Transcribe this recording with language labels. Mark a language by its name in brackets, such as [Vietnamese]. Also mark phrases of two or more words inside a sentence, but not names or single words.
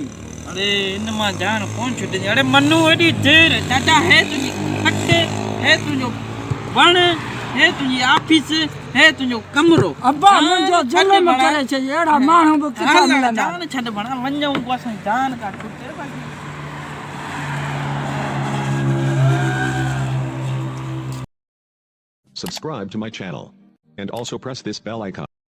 [Sindhi] अरे इन मां जान कोन छुटंदी। अरे मनु एॾी देर चाचा हे तुंहिंजी खट हे तुंहिंजो वण हे तुंहिंजी ऑफिस हे तुंहिंजो कमरो। अबा मुंहिंजो जुल्म करे छॾ अहिड़ा माण्हू बि किथां मिलंदा? जान छॾ भणा वञूं को असां जान का छुटे। [English] Subscribe to my channel and also press this bell icon.